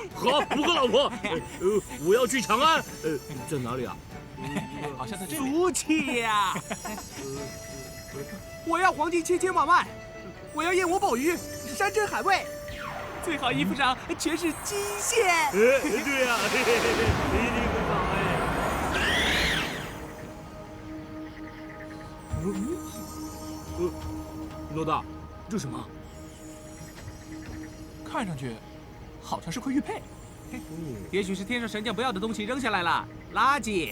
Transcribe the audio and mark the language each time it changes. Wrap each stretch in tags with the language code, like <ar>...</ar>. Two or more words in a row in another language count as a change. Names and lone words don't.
<zh>好，5個老婆。我要去長安。在哪裡啊？好像在這裡。俗氣呀！我要黃金千千萬萬，我要燕窩鮑魚，山珍海味，最好衣服上全是金線。對呀，一定很好老大，這什麼？看上去好像是塊玉佩，也許是天上神將不要的東西扔下來了，垃圾。</zh>